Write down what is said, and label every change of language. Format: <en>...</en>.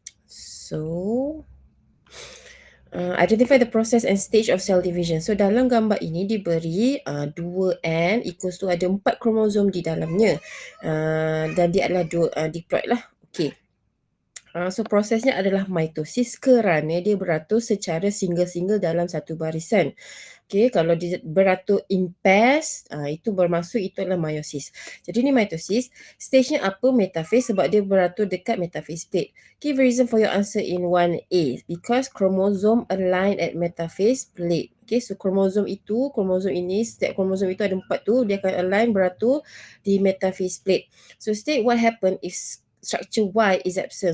<en>So, identify the process and stage of cell division.</en> <ms>So dalam gambar ini diberi 2N</ms> <en>equals to</en> <ms>ada 4 kromosom di dalamnya. Dan dia adalah diploid lah. Okey. So prosesnya adalah mitosis kerana dia beratur secara single-single dalam satu barisan. Okey, kalau dia beratur in pairs, itu bermaksud itu adalah meiosis. Jadi ni mitosis, stage-nya apa? Metaphase, sebab dia beratur dekat metaphase plate.</ms> <en>Give reason for your answer in 1A, because chromosome align at metaphase plate.</en> <ms>Okay, so kromosom ini, setiap kromosom itu ada 4 tu, dia akan align beratur di metaphase plate.</ms> <en>So state what happen if structure Y is absent.</en>